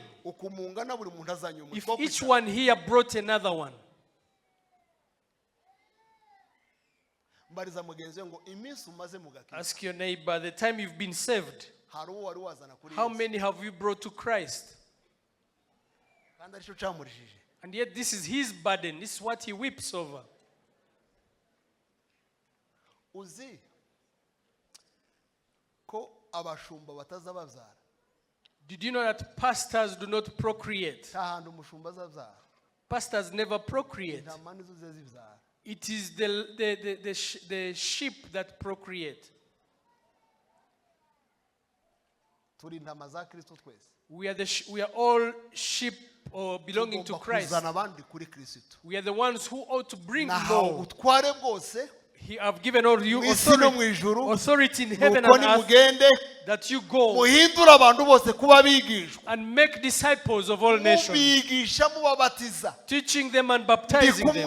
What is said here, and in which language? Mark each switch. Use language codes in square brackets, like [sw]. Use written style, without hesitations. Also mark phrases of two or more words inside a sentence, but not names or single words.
[en] If each one here brought another one, ask your neighbor, the time you've been saved, how many have you brought to Christ? And yet this is his burden. This is what he weeps over. [rw] Uzi ko abashumba bataza babyara. [en] Did you know that pastors do not procreate? [rw] Nta umushumba azabyara. [en] Pastors never procreate. [rw] Intama nizo zibyara. [en] It is the sheep that procreate. [rw] Turi intama za Kristo twese. [en] We are all sheep or belonging to Christ. We are the ones who ought to bring more. I've given all you authority in heaven and earth, that you go and make disciples of all nations, teaching them and baptizing them.